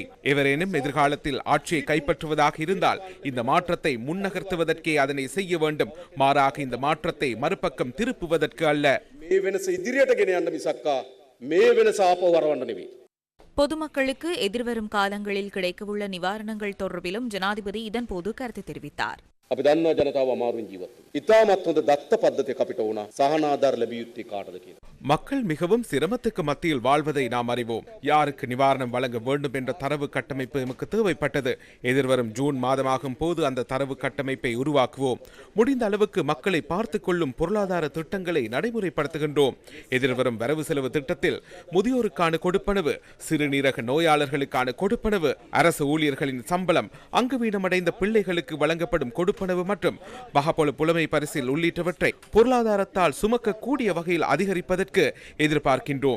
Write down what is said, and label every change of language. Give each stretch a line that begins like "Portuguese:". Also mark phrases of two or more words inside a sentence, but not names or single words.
Tamil: எவரேனும் எதிர்காலத்தில் ஆட்சியை கைப்பற்றுவதாக இருந்தால் இந்த மாற்றத்தை முன்னகர்த்துவதற்கே அதனை செய்ய வேண்டும். மாறாக இந்த மாற்றத்தை மறுபக்கம் திருப்புவதற்கு அல்ல. பொதுமக்களுக்கு எதிர்வரும் காலங்களில் கிடைக்கவுள்ள நிவாரணங்கள் தொடர்பிலும் ஜனாதிபதி இதன்போது கருத்து தெரிவித்தார்.
Sinhala: අපි දන්නවා ජනතාව අමාරුවෙන් ජීවත් වෙනවා. ඉතාමත් හොඳ දත්ත පද්ධතියක් අපිට වුණා. සහනාධාර ලැබිය යුත්තේ කාටද කියලා.
Tamil: மக்கள் மிகவும் சிரமத்துக்கு மத்தியில் வாழ்வதை நாம் அறிவோம். யாருக்கு நிவாரணம் வழங்க வேண்டும் என்ற தரவு கட்டமைப்பு எமக்கு தேவைப்பட்டது. எதிர்வரும் ஜூன் மாதமாகும் போது அந்த தரவு கட்டமைப்பை உருவாக்குவோம். முடிந்த அளவுக்கு மக்களை பார்த்துக் கொள்ளும் பொருளாதார திட்டங்களை நடைமுறைப்படுத்துகின்றோம். எதிர்வரும் வரவு செலவு திட்டத்தில் முதியோருக்கான கொடுப்பனவு, சிறுநீரக நோயாளர்களுக்கான கொடுப்பனவு, அரசு ஊழியர்களின் சம்பளம், அங்குவீனமடைந்த பிள்ளைகளுக்கு வழங்கப்படும் கொடுப்பனவு மற்றும் பகப்பொல புலமை பரிசில் உள்ளிட்டவற்றை பொருளாதாரத்தால் சுமக்க கூடிய வகையில் அதிகரிப்பதற்கு எதிர்பார்க்கின்றோம்.